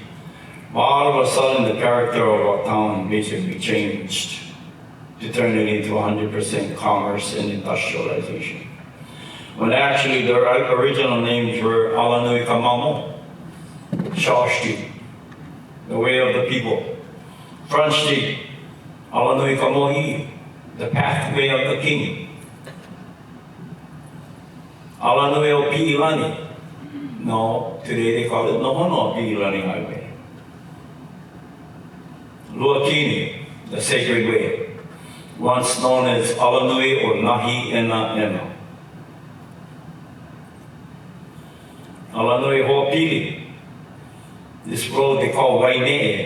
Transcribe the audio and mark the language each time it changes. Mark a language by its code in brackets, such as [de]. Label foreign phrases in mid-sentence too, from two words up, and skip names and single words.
[en] All of a sudden, the character of our town basically changed to turn it into 100% commerce and industrialization. When actually the original names were Alanui Kamamo, Shaw Street, the way of the people. Front Street, Alanui Kamohi, the pathway of the king. Alanui o Pi'ilani. No, today they call it Nohono Pi'ilani Highway. Luakini, the sacred way, once known as Alanui or Nahi Ena Ena. Alanui Ho'opili, this road they call Waine'e.